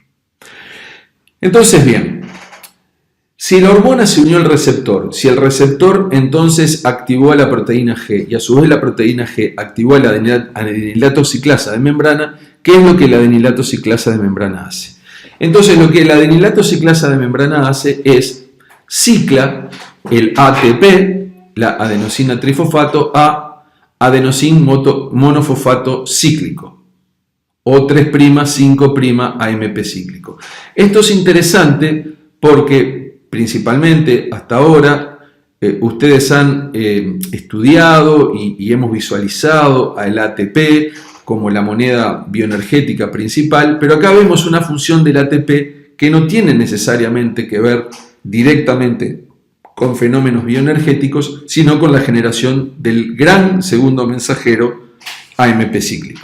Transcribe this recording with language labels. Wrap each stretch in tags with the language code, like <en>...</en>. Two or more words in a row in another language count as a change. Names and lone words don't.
<es>Entonces, bien, si la hormona se unió al receptor, si el receptor entonces activó a la proteína G y a su vez la proteína G activó a la adenilato ciclasa de membrana, ¿qué es lo que la adenilato ciclasa de membrana hace? Entonces, lo que la adenilato ciclasa de membrana hace es cicla el ATP, la adenosina trifosfato, a adenosin monofosfato cíclico, o 3'5' AMP cíclico. Esto es interesante porque principalmente hasta ahora ustedes han estudiado y hemos visualizado al ATP como la moneda bioenergética principal, pero acá vemos una función del ATP que no tiene necesariamente que ver directamente con fenómenos bioenergéticos, sino con la generación del gran segundo mensajero AMP cíclico.</es>